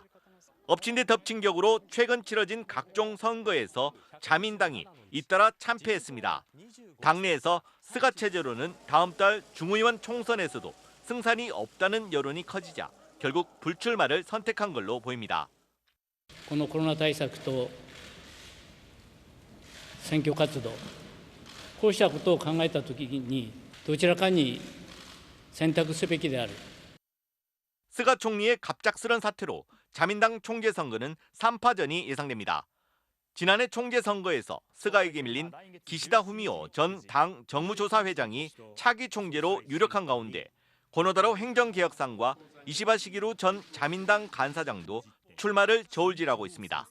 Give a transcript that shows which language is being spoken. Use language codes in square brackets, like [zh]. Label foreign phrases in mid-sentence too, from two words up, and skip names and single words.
[ko] 엎친 데 덮친 격으로 최근 치러진 각종 선거에서 자민당이 잇따라 참패했습니다. 당내에서 스가 체제로는 다음 달 중의원 총선에서도 승산이 없다는 여론이 커지자 결국 불출마를 선택한 걸로 보입니다. [ja] このコロナ対策と選挙活動、こうしたことを考えたときにどちらかに選択すべきである。 [ko] 스가 총리의 갑작스런 사퇴로 자민당 총재 선거는 3파전이 예상됩니다. 지난해 총재 선거에서 스가에게 밀린 기시다 후미오 전 당 정무조사회장이 차기 총재로 유력한 가운데 고노다로 행정개혁상과 이시바 시기루 전 자민당 간사장도 출마를 저울질하고 있습니다.